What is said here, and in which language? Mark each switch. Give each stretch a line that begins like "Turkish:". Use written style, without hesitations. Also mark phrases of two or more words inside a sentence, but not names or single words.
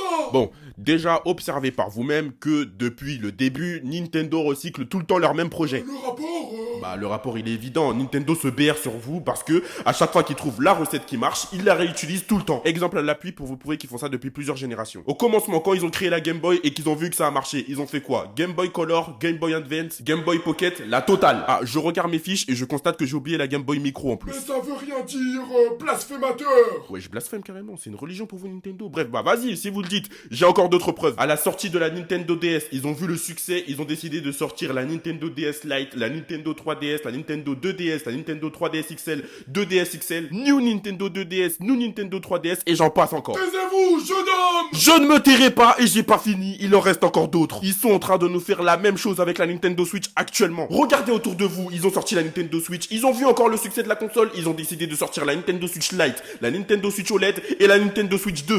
French: Bon, déjà, observez par vous-même que depuis le début, Nintendo recycle tout le temps leur même projet. Le rapport Bah le rapport il est évident, Nintendo se BR sur vous parce que à chaque fois qu'ils trouvent la recette qui marche, ils la réutilisent tout le temps. Exemple à l'appui pour vous prouver qu'ils font ça depuis plusieurs générations. Au commencement, quand ils ont créé la Game Boy et qu'ils ont vu que ça a marché, ils ont fait quoi? Game Boy Color, Game Boy Advance, Game Boy Pocket, la totale. Ah, je regarde mes fiches et je constate que j'ai oublié la Game Boy Micro en plus. Mais ça veut rien dire, blasphémateur. Ouais, je blasphème carrément, c'est une religion pour vous Nintendo. Bref, bah vas-y, si vous le dites, j'ai encore d'autres preuves. À la sortie de la Nintendo DS, ils ont vu le succès, ils ont décidé décidé de sortir la Nintendo DS Lite, la Nintendo 3DS, la Nintendo 2DS, la Nintendo 3DS XL, 2DS XL, New Nintendo 2DS, New Nintendo 3DS et j'en passe encore. Taisez-vous, jeune homme! Je ne me tairai pas et j'ai pas fini, il en reste encore d'autres. Ils sont en train de nous faire la même chose avec la Nintendo Switch actuellement. Regardez autour de vous, ils ont sorti la Nintendo Switch, ils ont vu encore le succès de la console, ils ont décidé de sortir la Nintendo Switch Lite, la Nintendo Switch OLED et la Nintendo Switch 2.